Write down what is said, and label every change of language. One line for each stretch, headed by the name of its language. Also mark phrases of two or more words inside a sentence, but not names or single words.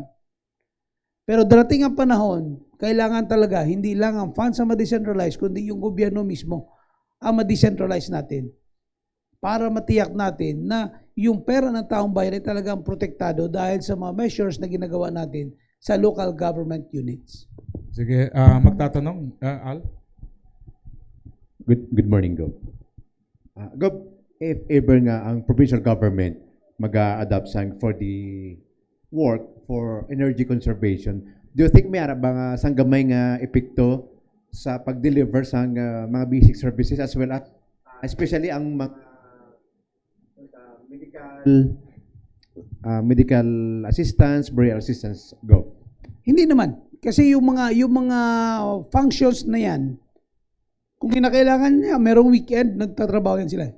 Filipino: Pero darating ang panahon, kailangan talaga hindi lang ang funds ang ma-decentralize, kundi yung gobyerno mismo ang ma-decentralize natin para matiyak natin na yung pera ng taong bayan ay talagang protektado dahil sa mga measures na ginagawa natin sa
English: local government units.
Filipino: Sige, magtatanong, Al?
English: Good morning, Gob. Gob, if ever
Hiligaynon: nga ang
English: provincial government mag-a-adapt for the work for energy conservation, do you think
Hiligaynon: may ara ba nga sang gamay nga epekto sa pag-deliver sa mga
English: basic services as well as especially
Hiligaynon: ang mga
English: medical assistance, burial assistance, Go?
Filipino: Hindi naman kasi yung mga functions na yan, kung kinakailangan niya, merong weekend, nagtatrabaho yan sila.